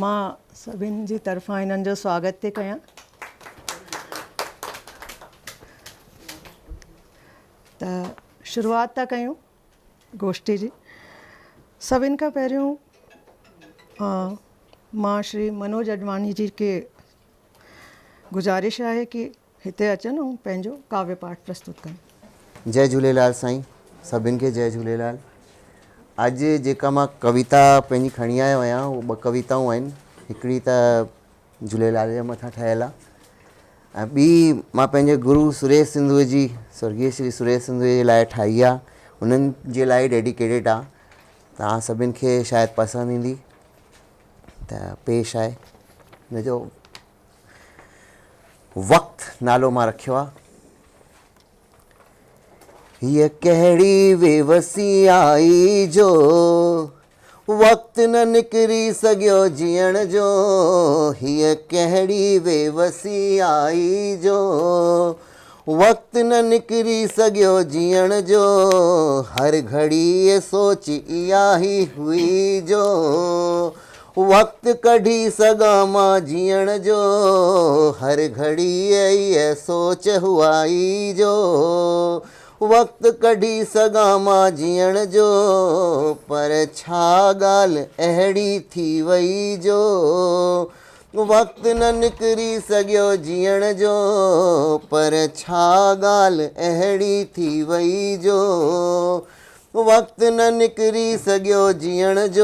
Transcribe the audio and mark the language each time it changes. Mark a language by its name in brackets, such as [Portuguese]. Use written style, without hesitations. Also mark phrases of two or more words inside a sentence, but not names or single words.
[Sindhi] मां सभिनि जी तरफ़ां हिननि जो स्वागत थी कयां। त शुरूआति था कयूं गोष्ठी जी। सभिनि खां पहिरियों मां श्री मनोज अडवाणी जी के गुज़ारिश आहे कि हिते अचनि ऐं पंहिंजो काव्य पाठ प्रस्तुत कनि। जय झूलेलाल साईं, सभिनि खे जय झूलेलाल। अॼु जेका मां कविता पंहिंजी खणी आयो आहियां उहे 2 कविताऊं आहिनि। हिकिड़ी त झूलेलाल जे मथां ठहियलु आहे ऐं ॿी मां पंहिंजे गुरु सुरेश सिंधूअ जी स्वर्गीय श्री सुरेश सिंधूअ जे लाइ ठाही आहे। उन्हनि जे लाइ डेडिकेटेड आहे। तव्हां सभिनि खे शायदि पसंदि ईंदी। त पेश आहे हिनजो वक़्तु नालो मां रखियो आहे। हीअ कहिड़ी बेवसी आई जो वक़्तु न निकिरी सघियो जीअण जो। हीअ कहिड़ी बेवसी आई जो वक़्तु न निकिरी सघियो जीअण जो। हर घड़ी ये सोच इहा ई हुई जो वक़्तु कढी सघां मां जीअण जो। हर घड़ी ये सोच हुआई जो वक़्तु कढी सघां मां जीअण जो। पर छा ॻाल्हि अहिड़ी थी वई जो वक़्तु न निकिरी सघियो जीअण जो। पर छा ॻाल्हि अहिड़ी थी वई जो वक़्तु न निकिरी सघियो जीअण जो।